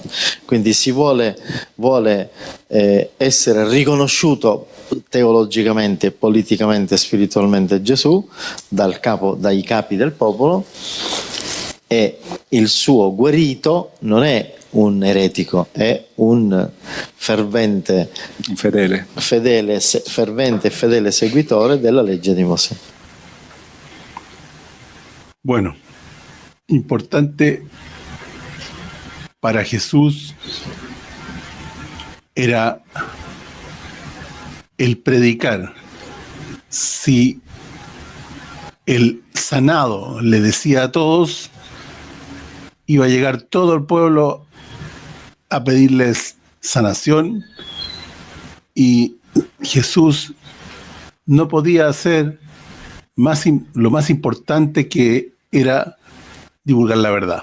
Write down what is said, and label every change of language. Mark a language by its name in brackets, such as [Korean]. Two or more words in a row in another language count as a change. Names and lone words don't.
[Italian] Quindi si vuole essere riconosciuto teologicamente, politicamente, spiritualmente Gesù dai capi del popolo, e il suo guarito non è un eretico, è un fervente e fedele seguitore della legge di Mosè. [Spanish] Bueno, importante para Jesús era el predicar. Si el sanado le decía a todos, iba a llegar todo el pueblo a pedirles sanación, y Jesús no podía hacer lo más importante, que era divulgar la verdad.